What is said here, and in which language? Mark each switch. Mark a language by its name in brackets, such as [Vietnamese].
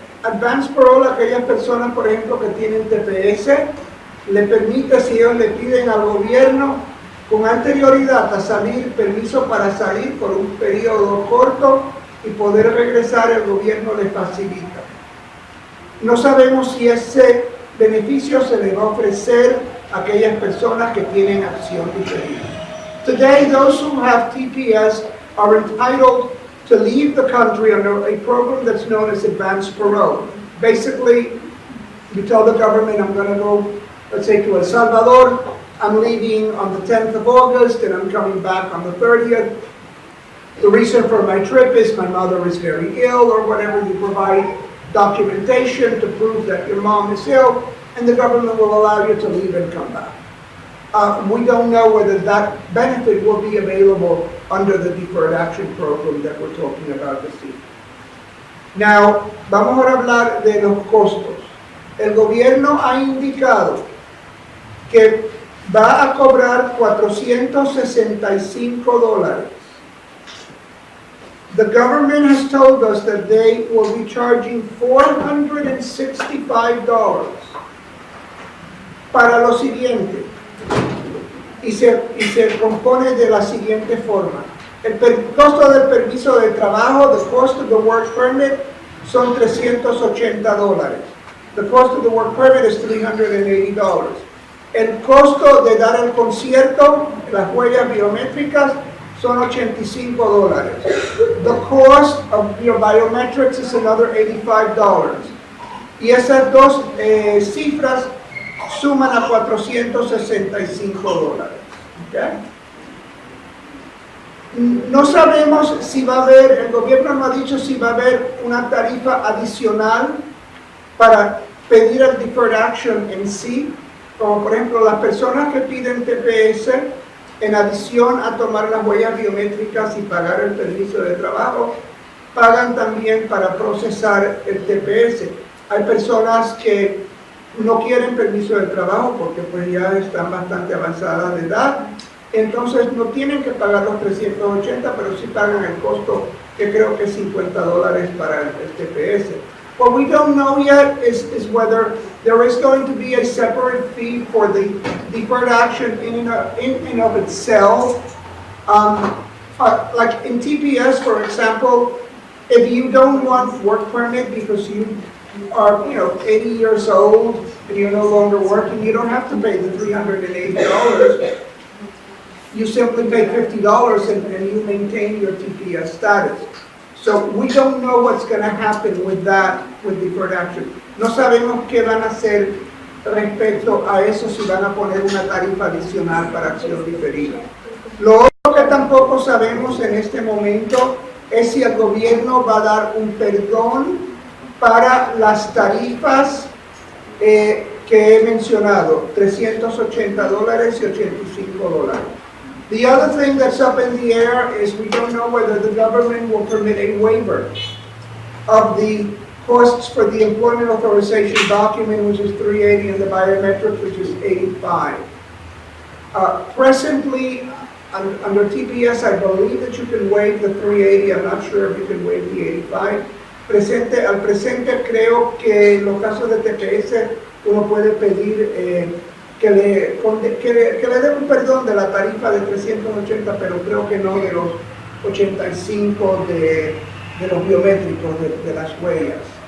[Spanish] Advanced Parole, aquellas personas, por ejemplo, que tienen TPS, le permite, si ellos le piden al gobierno con anterioridad a salir, permiso para salir por un periodo corto y poder regresar, el gobierno les facilita. No sabemos si ese beneficio se le va a ofrecer a aquellas personas que tienen acción diferida. [English] Today, those who have TPS are entitled to leave the country under a program that's known as advanced parole. Basically, you tell the government, I'm going to go, let's say, to El Salvador. I'm leaving on the 10th of August, and I'm coming back on the 30th. The reason for my trip is my mother is very ill, or whatever. You provide documentation to prove that your mom is ill, and the government will allow you to leave and come back. We don't know whether that benefit will be available under the Deferred Action program that we're talking about this evening. [Spanish] Now, vamos a hablar de los costos. El gobierno ha indicado que va a cobrar $465. [English] The government has told us that they will be charging $465 [Spanish] para lo siguiente. Y se compone de la siguiente forma. El costo del permiso de trabajo, [English] the cost of the work permit, [Spanish] son $380. [English] The cost of the work permit is $380. [Spanish] El costo de dar el concierto, las huellas biométricas, son $85. [English] The cost of your biometrics is another $85. [Spanish] Y esas dos cifras suman a $465. ¿Okay? No sabemos si va a haber, el gobierno no ha dicho si va a haber una tarifa adicional para pedir el Deferred Action en sí, como por ejemplo las personas que piden TPS, en adición a tomar las huellas biométricas y pagar el permiso de trabajo, pagan también para procesar el TPS. Hay personas que no quieren permiso de trabajo porque pues ya están bastante avanzadas de edad, entonces no tienen que pagar los $380, pero sí pagan el costo, que creo que es $50 para el TPS. [English] What we don't know yet is whether there is going to be a separate fee for the deferred action in and of itself. Like in TPS, for example, if you don't want work permit because you are 80 years old and you're no longer working, you don't have to pay the $380. You simply pay $50 and you maintain your TPS status. So we don't know what's going to happen with that, with deferred action. [Spanish] No sabemos qué van a hacer respecto a eso, si van a poner una tarifa adicional para acción diferida. Lo otro que tampoco sabemos en este momento es si el gobierno va a dar un perdón para las tarifas que he mencionado, $380 y $85. [English] The other thing that's up in the air is we don't know whether the government will permit a waiver of the costs for the employment authorization document, which is $380, and the biometrics, which is $85. Presently, under TPS, I believe that you can waive the $380. I'm not sure if you can waive the $85. [Spanish] Al presente, creo que en los casos de TPS uno puede pedir que le den un perdón de la tarifa de 380, pero creo que no de los 85 de los biométricos, de las huellas.